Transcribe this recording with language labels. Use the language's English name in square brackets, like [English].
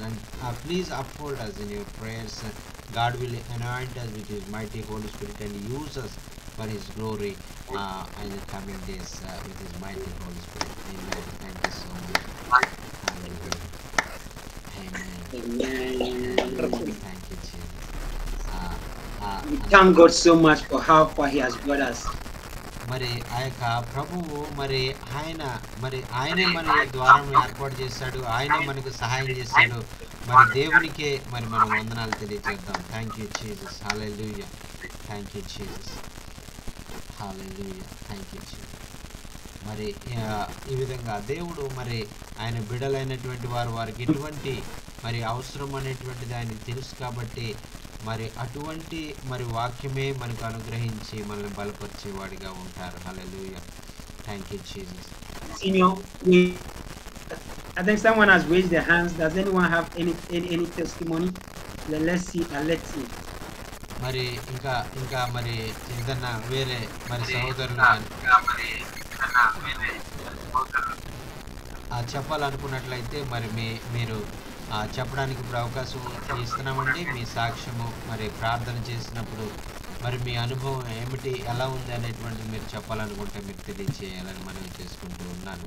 [English] And please uphold us in your prayers. God will anoint us with His mighty Holy Spirit and use us for His glory in the coming days with His mighty Holy Spirit. Amen. Thank you so much. Hallelujah. Amen. Thank you, Jesus. We thank God so much for how far He has brought us. [Telugu] మరి ఆ యొక్క ప్రభువు మరి ఆయనే మన ద్వారం ఏర్పాటు చేశాడు, ఆయనే మనకు సహాయం చేశాడు. మరి దేవునికే మరి మనం వందనాలు తెలియజేద్దాం. [English] Thank you Jesus. Hallelujah. Thank you Jesus. Hallelujah. Thank you Jesus. [Telugu] మరి ఈ విధంగా దేవుడు మరి ఆయన బిడ్డలైనటువంటి వారికి ఎటువంటి మరి అవసరం అనేటువంటిది ఆయనకు తెలుసు. కాబట్టి మరి అటువంటి మరి వాక్యమే మనకు అనుగ్రహించి మనల్ని బలపరిచేవాడిగా ఉంటారు. [English] Hallelujah. Thank you Jesus. Senior, I think someone has raised their hands. Does anyone have any testimony? Let's see. Let's see. [Telugu] మరి ఇంకా మరి ఏదన్నా వేరే మరి సహోదరులు కానీ చెప్పాలనుకున్నట్లయితే మరి మీరు చెప్పడానికి ఇప్పుడు అవకాశం ఇస్తున్నామండి. మీ సాక్ష్యము మరి ప్రార్థన చేసినప్పుడు మరి మీ అనుభవం ఏమిటి, ఎలా ఉంది అనేటువంటి మీరు చెప్పాలనుకుంటే మీరు తెలియచేయాలని మనవి చేసుకుంటూ ఉన్నాను.